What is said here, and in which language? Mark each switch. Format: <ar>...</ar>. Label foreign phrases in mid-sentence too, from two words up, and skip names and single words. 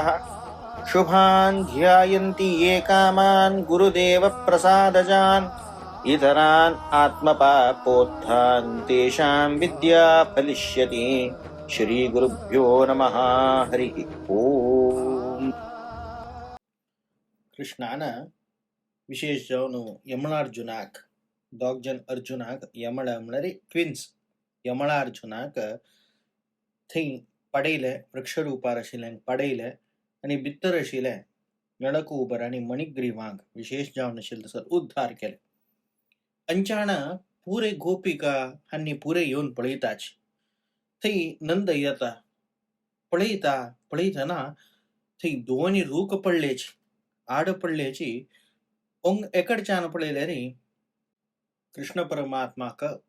<sa>शुभान् ध्यायन्ति ये कामान् गुरुदेवप्रसादजान् इतरान् आत्मपापोत्थान् तेषां विद्या फलिष्यति। श्रीगुरुभ्यो नमः। हरि ओम.</sa> <kok>कृष्णानं विशेष जाऊन यमलार्जुनाक दोगजन अर्जुनाक यमळ म्हणरे ट्विन्स यमलार्जुनाक थंय पडयले वृक्षरूपार आशिल्ल्यान पडयले आनी भितर आशिल्ले नळकूबर आनी मणिग्रीवांक विशेष जावन आशिल्ले तसो उद्धार केले. अंचाण पुरे गोपिका हांनी पुरे येवन पळयताच थंय नंद येता पळयतना थंय दोनी रूख पडलेची आड पडलेची ओंग एकडच्यान पळयले रे कृष्ण परमात्माक</kok>